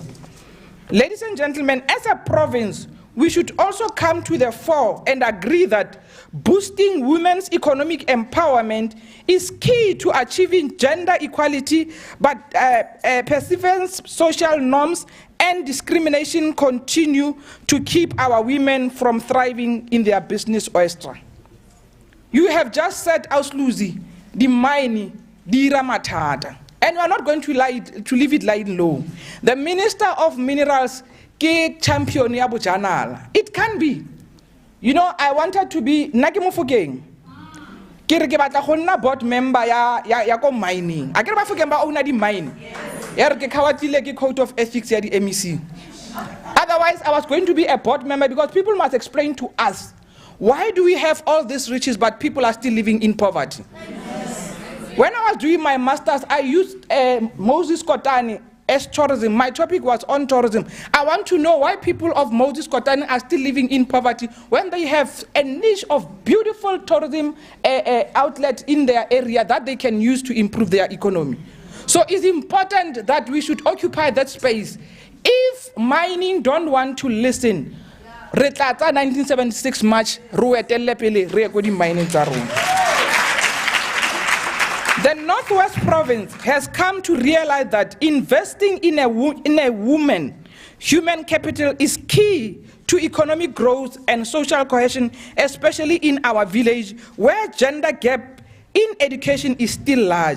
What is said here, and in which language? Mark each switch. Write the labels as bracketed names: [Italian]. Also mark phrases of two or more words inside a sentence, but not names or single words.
[English] Ladies and gentlemen, as a province, we should also come to the fore and agree that boosting women's economic empowerment is key to achieving gender equality, but persistence, social norms, and discrimination continue to keep our women from thriving in their business oyster. You have just said, Ausluzi, the mining, the ramatata, and we are not going to leave it lying low. The Minister of Minerals, [Tswana] ke champion ya bojanala. [English] It can be. You know, I wanted to be Nagimufugeng. [Tswana] Ke re ke batla go nna [English] board member [Tswana] ya ko mining. A ke re ba fugeng ba owner di mine. Ya re ke khawatile ke [English] code of ethics [Tswana] ya di MEC. [English] Otherwise, I was going to be a board member because people must explain to us, why do we have all these riches but people are still living in poverty? When I was doing my master's, I used Moses Kotane as tourism. My topic was on tourism. I want to know why people of Moses Kotane are still living in poverty when they have a niche of beautiful tourism outlet in their area that they can use to improve their economy. So it's important that we should occupy that space. If mining don't want to listen, [Tswana] re tla tsa 1976 March, re etelle pele re go di mining tsa rona. [English] The Northwest Province has come to realize that investing in a woman, human capital, is key to economic growth and social cohesion, especially in our village, where gender gap in education is still large.